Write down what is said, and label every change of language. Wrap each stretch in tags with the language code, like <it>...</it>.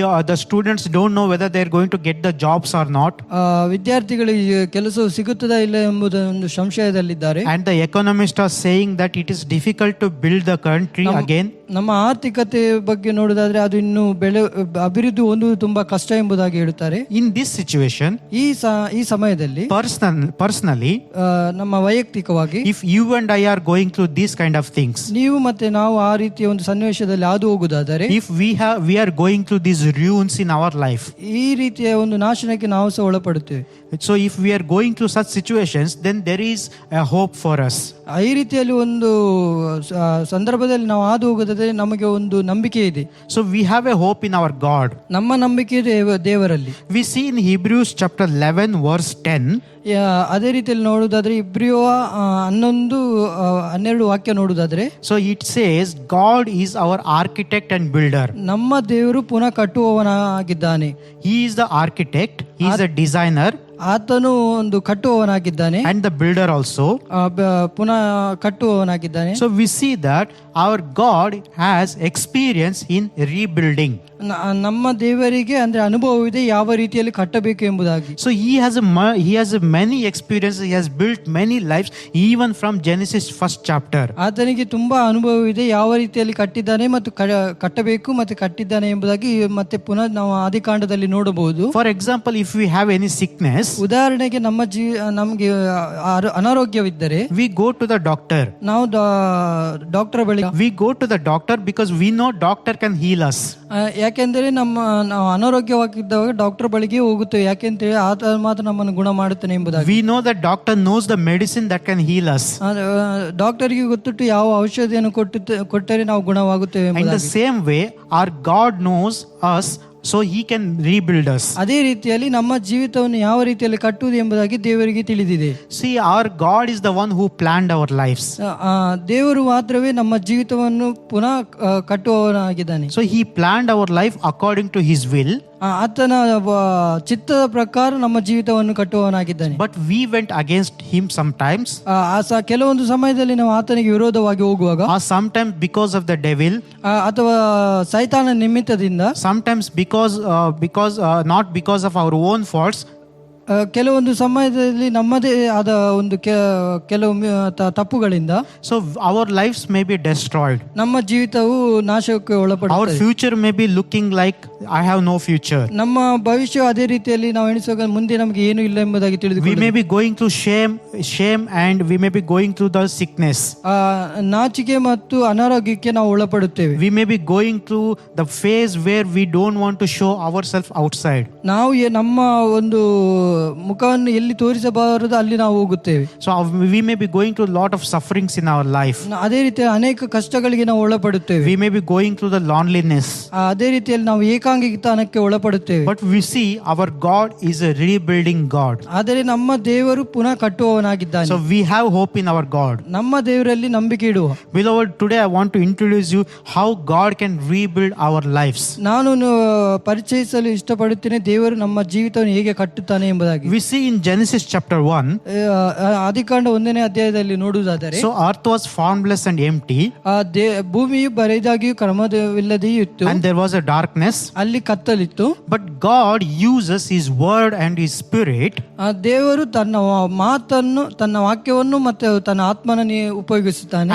<en>the students don't know whether they're going to get the jobs or not,</en> <kn>ವಿದ್ಯಾರ್ಥಿಗಳಿಗೆ ಕೆಲಸವು ಸಿಗುತ್ತದಾ ಇಲ್ಲ ಎಂಬುದ ಒಂದು ಸಂಶಯದಲ್ಲಿದ್ದಾರೆ.</kn> <en>and the economists are saying that it is difficult to build the country again.</en> <kn>ನಮ್ಮ ಆರ್ಥಿಕತೆ ಬಗ್ಗೆ ನೋಡುವುದಾದ್ರೆ ಅದು ಇನ್ನು ಅಭಿವೃದ್ಧಿ ಹೊಂದುವುದು ತುಂಬಾ ಕಷ್ಟ ಎಂಬುದಾಗಿ ಹೇಳುತ್ತಾರೆ.</kn> <en>In this situation,</en> <kn>ಈ ಸಮಯದಲ್ಲಿ</kn> <en>personally,</en> <kn>ನಮ್ಮ ವೈಯಕ್ತಿಕವಾಗಿ</kn> <en>if you and I are going through these kind of things,</en> <kn>ನೀವು ಮತ್ತೆ ನಾವು ಆ ರೀತಿಯ ಒಂದು ಸನ್ನಿವೇಶದಲ್ಲಿ ಹಾದು ಹೋಗುವುದಾದರೆ,</kn> <en>if we are going through these ruins in our life,</en> <kn>ಈ ರೀತಿಯ ಒಂದು ನಾಶನಕ್ಕೆ ನಾವು ಸಹ ಒಳಪಡುತ್ತೇವೆ.</kn> <en>so if we are going through such situations, then there is a hope for us.</en> <kn>ಈ ರೀತಿಯಲ್ಲಿ ಒಂದು ಸಂದರ್ಭದಲ್ಲಿ ನಾವು ಹಾದು ಹೋಗುವುದಾದರೆ ನಮಗೆ ಒಂದು ನಂಬಿಕೆ ಇದೆ.</kn> <en>So we have a hope in our God.</en> <kn>ನಮ್ಮ ನಂಬಿಕೆ ದೇವರಲ್ಲಿ.</kn> <en>We see in Hebrews chapter 11 verse 10,</en> <kn>ಅದೇ ರೀತಿಯಲ್ಲಿ ನೋಡುವುದಾದ್ರೆ ಇಬ್ರಿಯ 11-12 ವಾಕ್ಯ ನೋಡುವುದಾದ್ರೆ,</kn> <en>so it says God is our architect and builder.</en> <kn>ನಮ್ಮ ದೇವರು ಪುನಃ ಕಟ್ಟುವವನಾಗಿದ್ದಾನೆ.</kn> <en>He is the architect, he is the designer,</en> <kn>ಆತನು ಒಂದು ಕಟ್ಟುವವನಾಗಿದ್ದಾನೆ,</kn> <en>and the builder also.</en> <kn>ಪುನಃ ಕಟ್ಟುವವನಾಗಿದ್ದಾನೆ.</kn> <en>So we see that our God has experience in rebuilding.</en> <kn>ನಮ್ಮ ದೇವರಿಗೆ ಅಂದ್ರೆ ಅನುಭವವಿದೆ ಯಾವ ರೀತಿಯಲ್ಲಿ ಕಟ್ಟಬೇಕು ಎಂಬುದಾಗಿ.</kn> <en>So he has many experiences, he has built many lives even from Genesis first chapter.</en> <kn>ಆತನಿಗೆ ತುಂಬಾ ಅನುಭವವಿದೆ ಯಾವ ರೀತಿಯಲ್ಲಿ ಕಟ್ಟಿದ್ದಾನೆ ಮತ್ತು ಕಟ್ಟಬೇಕು ಮತ್ತು ಕಟ್ಟಿದ್ದಾನೆ ಎಂಬುದಾಗಿ ಮತ್ತೆ ಪುನಃ ನಾವು ಆದಿಕಾಂಡದಲ್ಲಿ ನೋಡಬಹುದು.</kn> <en>For example, if we have any sickness,</en> <kn>ಉದಾಹರಣೆಗೆ ನಮಗೆ ಅನಾರೋಗ್ಯವಿದ್ದರೆ</kn> <en>we go to the doctor.</en> <kn>ನಾವು ಡಾಕ್ಟರ್ ಬಳಿ</kn> <en>We go to the doctor because we know doctor can heal us.</en> <kn>ಯಾಕೆಂದರೆ ನಾವು ಅನಾರೋಗ್ಯವಾಗಿದ್ದಾಗ ಡಾಕ್ಟರ್ ಬಳಿಗೆ ಹೋಗುತ್ತೇವೆ, ಯಾಕೆಂದ್ರೆ ಆತ ಮಾತ್ರ ನಮ್ಮನ್ನು ಗುಣ ಮಾಡುತ್ತಾನೆ ಎಂಬುದಾಗಿ.</kn> <en>We know that doctor knows the medicine that can heal us.</en> <kn>ಡಾಕ್ಟರ್ಗೆ ಗೊತ್ತಿಟ್ಟು ಯಾವ ಔಷಧಿಯನ್ನು ಕೊಟ್ಟರೆ ನಾವು ಗುಣವಾಗುತ್ತೇವೆ.</kn> <en>In the same way, our God knows us, so he can rebuild us.</en> <kn>ಅದೇ ರೀತಿಯಲ್ಲಿ ನಮ್ಮ ಜೀವಿತವನ್ನು ಯಾವ ರೀತಿಯಲ್ಲಿ ಕಟ್ಟುವುದು ಎಂಬುದಾಗಿ ದೇವರಿಗೆ ತಿಳಿದಿದೆ.</kn> <en>See, our God is the one who planned our lives.</en> <kn>ದೇವರು ಮಾತ್ರವೇ ನಮ್ಮ ಜೀವಿತವನ್ನು ಪುನಃ ಕಟ್ಟುವವನಾಗಿದ್ದಾನೆ.</kn> <en>So he planned our life according to his will.</en> <kn>ಆತನ ಚಿತ್ತದ ಪ್ರಕಾರ ನಮ್ಮ ಜೀವಿತವನ್ನು ಕಟ್ಟುವವನಾಗಿದ್ದಾನೆ.</kn> <en>But we went against him sometimes.</en> <kn>ಕೆಲವೊಂದು ಸಮಯದಲ್ಲಿ ನಾವು ಆತನಿಗೆ ವಿರೋಧವಾಗಿ ಹೋಗುವಾಗ,</kn> <en>or sometimes because of the devil,</en> <kn>ಅಥವಾ ಸೈತಾನ ನಿಮಿತ್ತದಿಂದ,</kn> <en>sometimes because not because of our own faults.</en> <kn>ಕೆಲವೊಂದು ಸಮಯದಲ್ಲಿ ನಮ್ಮದೇ ಆದ ಒಂದು ಕೆಲವು ತಪ್ಪುಗಳಿಂದ</kn> <en>so our lives may be destroyed.</en> <kn>ನಮ್ಮ ಜೀವಿತವು ನಾಶಕ್ಕೆ ಒಳಪಡುತ್ತದೆ.</kn> <en>Our future may be looking like I have no future.</en> <kn>ನಮ್ಮ ಭವಿಷ್ಯ ಅದೇ ರೀತಿಯಲ್ಲಿ ನಾವು ಎಣಿಸುವಾಗ ಮುಂದೆ ನಮಗೆ ಏನು ಇಲ್ಲ ಎಂಬುದಾಗಿ ತಿಳಿದು</kn> <en>we may be going through shame and we may be going through the sickness.</en> <kn>ನಾಚಿಕೆ ಮತ್ತು ಅನಾರೋಗ್ಯಕ್ಕೆ ನಾವು ಒಳಪಡುತ್ತೇವೆ.</kn> <en>we may be going through the phase where we don't want to show ourselves outside.</en> <kn>ನಾವು ನಮ್ಮ ಒಂದು ಮುಖವನ್ನು ಎಲ್ಲಿ ತೋರಿಸಬಾರದು ಅಲ್ಲಿ ನಾವು ಹೋಗುತ್ತೇವೆ.</kn> <en>So we may be going through a lot of sufferings in our life.</en> <kn>ಅದೇ ರೀತಿ ಅನೇಕ ಕಷ್ಟಗಳಿಗೆ ನಾವು ಒಳಪಡುತ್ತೇವೆ.</kn> <en>we may be going through the loneliness.</en> <kn>ಅದೇ ರೀತಿಯಲ್ಲಿ ನಾವು ಏಕಾಂಗಿತನಕ್ಕೆ ಒಳಪಡುತ್ತೇವೆ.</kn> <en>but we see our God is a rebuilding God.</en> <kn>ಆದರೆ ನಮ್ಮ ದೇವರು ಪುನಃ ಕಟ್ಟುವವನಾಗಿದ್ದಾನೆ.</kn> <en>so we have hope in our God.</en> <kn>ನಮ್ಮ ದೇವರಲ್ಲಿ ನಂಬಿಕೆ ಇಡುವ.</kn> <en>Beloved, today I want to introduce you how God can rebuild our lives.</en> <kn>ನಾನು ಪರಿಚಯಿಸಲು ಇಷ್ಟಪಡುತ್ತೇನೆ ದೇವರು ನಮ್ಮ ಜೀವಿತವನ್ನು ಹೇಗೆ ಕಟ್ಟುತ್ತಾನೆ ಎಂಬುದಾಗಿ.</kn> <en>we see in Genesis chapter 1,</en> <kn>ಆದಿಕಾಂಡ 1ನೇ ಅಧ್ಯಾಯದಲ್ಲಿ ನೋಡುವುದಾದರೆ,</kn> <en>so earth was formless and empty,</en> <kn>ಭೂಮಿಯು ಬರಿದಾಗಿಯೂ ಕ್ರಮವಿಲ್ಲದೆಯೂ ಇತ್ತು,</kn> <en>and there was a darkness.</en> <kn>ಅಲ್ಲಿ ಕತ್ತಲಿತ್ತು.</kn> <en>but God uses his word and his spirit.</en> <kn>ದೇವರು ತನ್ನ ಮಾತನ್ನು, ತನ್ನ ವಾಕ್ಯವನ್ನು ಮತ್ತು ತನ್ನ ಆತ್ಮನನ್ನು ಉಪಯೋಗಿಸುತ್ತಾನೆ,</kn>